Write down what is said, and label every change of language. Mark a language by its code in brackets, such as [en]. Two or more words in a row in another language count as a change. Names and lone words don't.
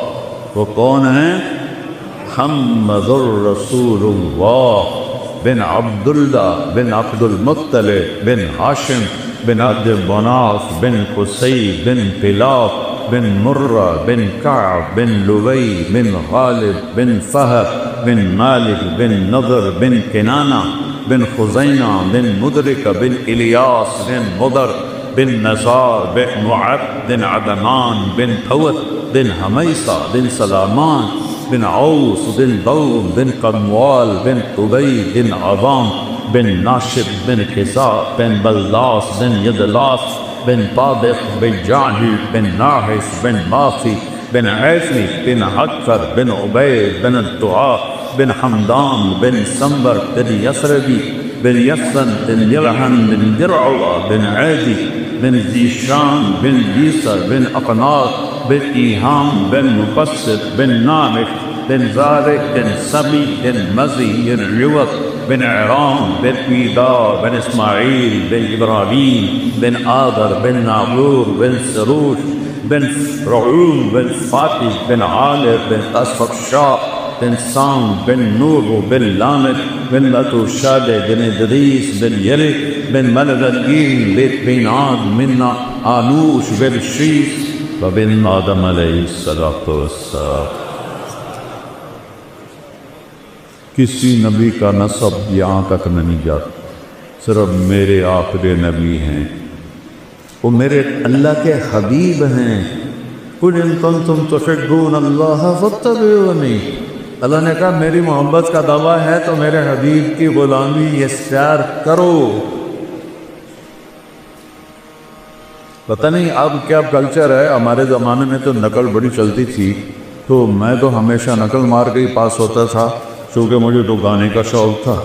[ur] وہ کون ہیں؟ محمد الرسول اللہ بن عبداللہ بن عبد المطلب بن ہاشم بن عبد مناف بن قصی بن کلاب بن مرہ بن کعب بن لبی بن غالب بن فہد بن مالک بن نضر بن کنانہ بن خزینہ بن مدرک بن الیاس بن مضر بن نزار بن معد بن عدنان بن حوت بن حمیصہ بن سلامان بن عوس بن دوم بن قموال بن قبی بن عظام بن ناشب بن خزاء بن بلاس بن یدلاس بن طابق بن جاہل بن ناحس بن ماسی بن عیسی بن حکر بن عبید بن الدعاء بن حمدان بن سنبر بن یسربی بن یسن بن یلحن بن درعوہ بن عیدی بن زیشان بن بیسر بن اقناط بن ایہام بن مقصد بن نامح بن زارق بن سبی بن مزی بن عوت بن عرام بن ایدار بن اسماعیل بن ابراہیم بن آدر بن ناغور بن سروش بن رعوم بن فاتح بن عالر بن اسفقشاء بن سام بن نور بن لامد بن لتوشاد بن ادریس بن یلک بن ملدین بن عاد من آنوش بن شیس وبن آدم علیہ السلام۔ کسی نبی کا نسب یہاں تک نہیں جاتا، صرف میرے آخری نبی ہیں، وہ میرے اللہ کے حبیب ہیں۔ [ar] قُلْ إِن كُنتُمْ تُحِبُّونَ اللَّهَ فَاتَّبِعُونِي، [ur] اللہ نے کہا میری محبت کا دعویٰ ہے تو میرے حبیب کی غلامی اختیار کرو۔ پتہ نہیں اب کیا کلچر ہے، ہمارے زمانے میں تو نقل بڑی چلتی تھی، تو میں تو ہمیشہ نقل مار کے ہی پاس ہوتا تھا، چونکہ مجھے تو گانے کا شوق تھا۔